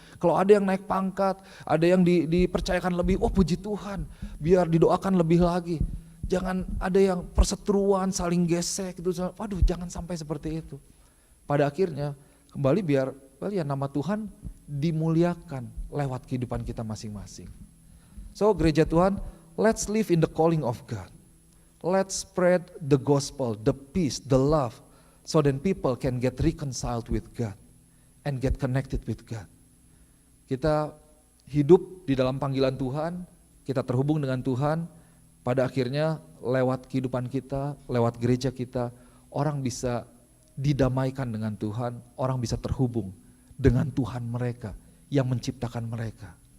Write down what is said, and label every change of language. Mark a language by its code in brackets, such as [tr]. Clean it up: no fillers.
[id] Kalau ada yang naik pangkat, ada yang dipercayakan lebih, oh puji Tuhan, biar didoakan lebih lagi. Jangan ada yang perseteruan, saling gesek gitu. Waduh, jangan sampai seperti itu. Pada akhirnya kembali biar nama Tuhan dimuliakan lewat kehidupan kita masing-masing. [en] So [id] gereja Tuhan, [en] let's live in the calling of God. Let's spread the gospel, the peace, the love, so then people can get reconciled with God and get connected with God. [id] Kita hidup di dalam panggilan Tuhan, kita terhubung dengan Tuhan, pada akhirnya lewat kehidupan kita, lewat gereja kita, orang bisa didamaikan dengan Tuhan, orang bisa terhubung dengan Tuhan mereka yang menciptakan mereka.